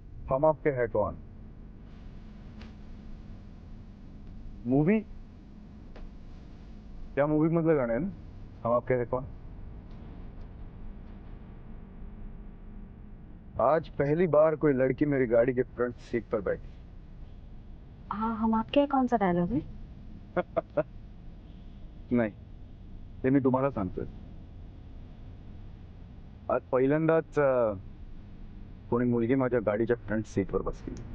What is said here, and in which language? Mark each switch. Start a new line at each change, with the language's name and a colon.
Hindi: हम आपके है कौन मूवी?
Marathi: त्या मूवी मधलं गाणं आहे ना, हम आपके है कौन.
Hindi: आज पहली बार कोई लड़की मेरी गाड़ी के फ्रंट सीट पर बैठी. हाँ, हम आपके कौन सा डायलॉग है?
Marathi: नाही, ते मी तुम्हाला सांगतोय. आज पहिल्यांदाच कोणी मुलगी माझ्या गाडीच्या फ्रंट सीटवर बसली.